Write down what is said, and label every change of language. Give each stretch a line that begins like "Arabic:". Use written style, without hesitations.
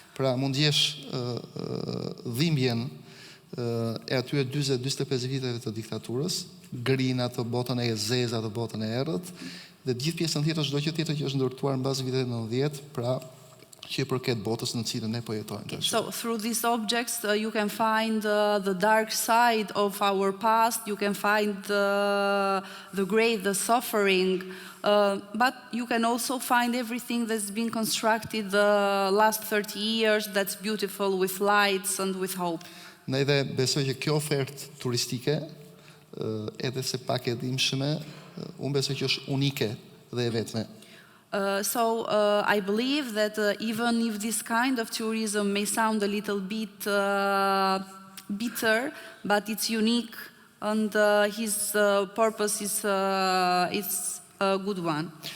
Albanian: Pra mund gjesh dhimbjen e atyre 40-45 viteve të diktaturës, grina të botën e zeza të botën e errët, dhe të gjithë pjesën tjetër çdo gjë tjetër që është ndërtuar mbas viteve 90, pra që i përket botës në cilën ne po jetojmë tash.
English: So through these objects, you can find the dark side of our past. You can find the great, the suffering, but you can also find everything that's been constructed the last 30 years. That's beautiful with lights and with hope.
Albanian: Ne dhe besoj që kjo ofertë turistike, edhe se pak e dhimbshme, unë besoj që është unike dhe e vetme.
English: So I believe that even if this kind of tourism may sound a little bit bitter, but it's unique, and his purpose is a good one.